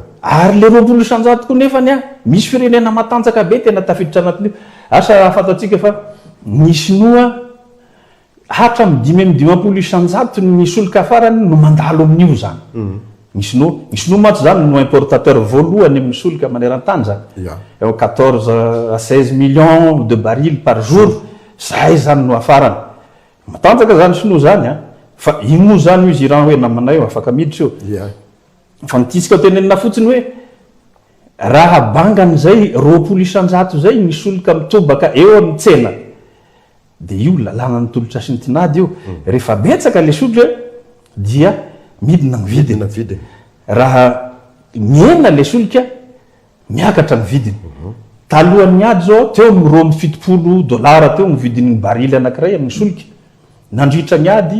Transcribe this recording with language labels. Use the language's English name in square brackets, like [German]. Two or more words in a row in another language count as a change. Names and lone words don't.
[Malagasy] ary le 20 isan-jato koa nefany misy firenena matanjaka be tena tafiditra anatin'io asa fantatsika fa ny Sinoa hatra amin'ny 20 isan-jato ny solika farany no mandalo amin'io zany ny Sinoa matsy zany no importateur voalohany amin'ny solika maneran-tany zany [French] 14 à 16 millions de barils par jour [Malagasy] zay zany no afarany matanjaka zany Sinoa zany fa ino zany izy Iran hoe namanay eo afaka miditra eo fa nititsika tenenina fotsiny hoe raha bangany zay 20 isan-jato zay ny solika mitobaka eo amin'ny tsena de io lalàna ny tolotra sy ny tinady io rehefa betsaka le solika dia midina ny vidiny raha miena le solika miakatra ny vidiny talohan'ny ady zao teo amin'ny $70 teo ny vidin'ny barily anankiray amin'ny solika nandritra ny ady